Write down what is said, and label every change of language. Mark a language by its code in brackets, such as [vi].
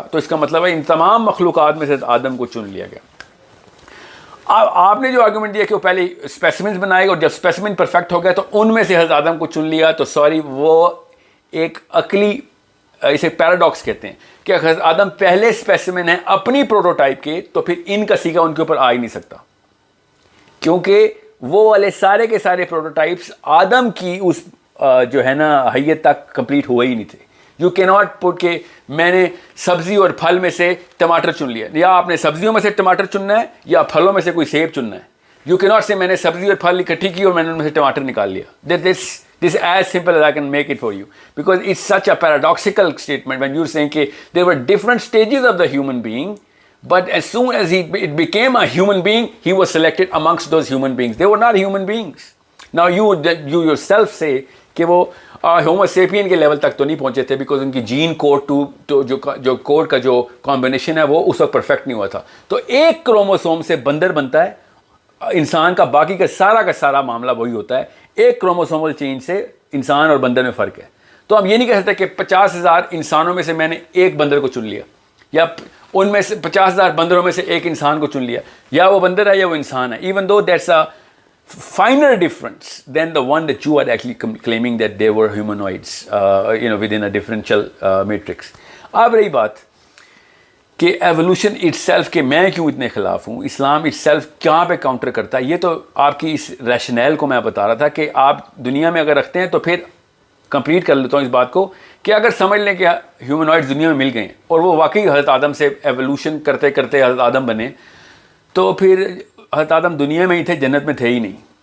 [ur] تو اس کا مطلب ہے ان تمام مخلوقات میں سے آدم کو چن لیا گیا. آپ نے جو آرگومنٹ دیا کہ وہ پہلے اسپیسیمنز بنائے اور جب اسپیسیمن پرفیکٹ ہو گیا تو ان میں سے حضرت آدم کو چن لیا, تو سوری وہ ایک عقلی, اسے پیراڈاکس کہتے ہیں کہ حضرت آدم پہلے اسپیسیمن ہیں اپنی پروٹوٹائپ کے, تو پھر ان کا سیکھا ان کے اوپر آ ہی نہیں سکتا, کیونکہ وہ والے سارے کے سارے پروٹوٹائپس آدم کی اس جو ہے نا حیت تک کمپلیٹ ہوئے ہی نہیں تھے. [en] you can not put [ur] کہ میں نے سبزی اور پھل میں سے ٹماٹر چن لیا, یا آپ نے سبزیوں میں سے ٹماٹر چننا ہے یا پھلوں میں سے کوئی سیب چننا ہے. [en] you can not say [ur] میں نے سبزی اور پھل اکٹھی کی اور میں نے ان میں سے ٹماٹر نکال لیا. [en] This is as simple as I can make it for you, because it's such a paradoxical statement when you're saying کہ there were different stages of the human being, but as soon as it became a human being, he was selected amongst those human beings. They were not human beings. Now you yourself say [ur] کہ وہ homo سیپین کے level تک تو نہیں پہنچے تھے, because ان کی Jain code جو کوڈ کا جو کمبینیشن ہے وہ اس وقت پرفیکٹ نہیں ہوا تھا. تو ایک کروموسوم سے بندر بنتا ہے انسان کا, باقی کا سارا معاملہ وہی ہوتا ہے. ایک کروموسومل چینج سے انسان اور بندر میں فرق ہے. تو ہم یہ نہیں کہہ سکتے کہ 50,000 انسانوں میں سے میں نے ایک بندر کو چن لیا, یا ان میں سے 50,000 بندروں میں سے ایک انسان کو چن لیا, یا وہ بندر ہے یا وہ انسان ہے. [en] Even though that's a finer difference than the one that you are actually claiming that they were humanoids within a differential matrix. [ur] اب رہی بات کہ ایوولوشن itself کے میں کیوں اتنے خلاف ہوں, اسلام itself کہاں پہ کاؤنٹر کرتا ہے, یہ تو آپ کی اس ریشنیل کو میں بتا رہا تھا کہ آپ دنیا میں اگر رکھتے ہیں تو پھر کمپلیٹ کر لیتا ہوں اس بات کو کہ اگر سمجھ لیں کہ ہیومنوائڈز دنیا میں مل گئے ہیں اور وہ واقعی حضرت آدم سے ایوولوشن کرتے کرتے حضرت آدم بنے, تو پھر حضرت آدم دنیا میں ہی تھے, جنت میں تھے ہی نہیں.